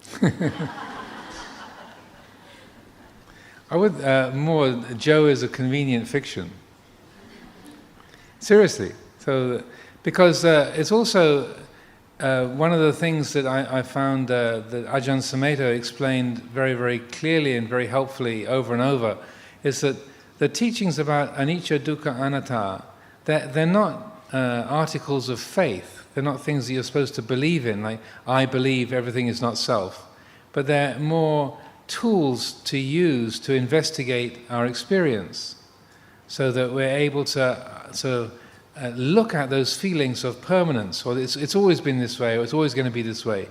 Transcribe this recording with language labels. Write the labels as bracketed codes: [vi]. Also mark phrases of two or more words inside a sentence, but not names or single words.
[en] I would Joe is a convenient fiction. Seriously. So, because it's also one of the things that I found that Ajahn Sumedho explained very, very clearly and very helpfully over and over is that the teachings about [pi] anicca, dukkha, anatta, [en] they're not articles of faith. They're not things that you're supposed to believe in, like, I believe everything is not self. But they're more tools to use to investigate our experience, so that we're able to look at those feelings of permanence, or it's always been this way, or it's always going to be this way.